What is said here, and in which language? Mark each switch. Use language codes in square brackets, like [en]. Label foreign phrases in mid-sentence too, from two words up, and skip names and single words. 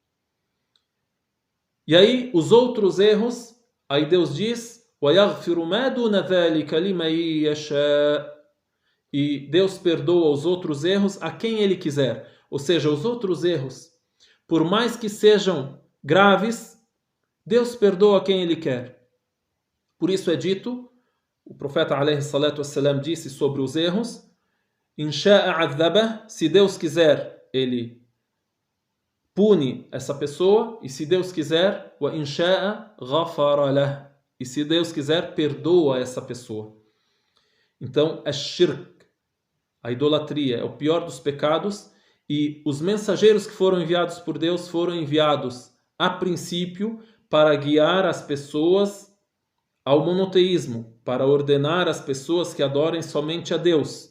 [pt] E aí, os outros erros, aí Deus diz, e Deus perdoa os outros erros a quem Ele quiser. Ou seja, os outros erros, por mais que sejam graves, Deus perdoa quem Ele quer. Por isso é dito, o profeta [ar] عليه الصلاة والسلام [pt] disse sobre os erros, se Deus quiser, Ele pune essa pessoa, e se Deus quiser, e se Deus quiser, perdoa essa pessoa. Então, é shirk, a idolatria, é o pior dos pecados, e os mensageiros que foram enviados por Deus foram enviados a princípio para guiar as pessoas ao monoteísmo, para ordenar as pessoas que adorem somente a Deus.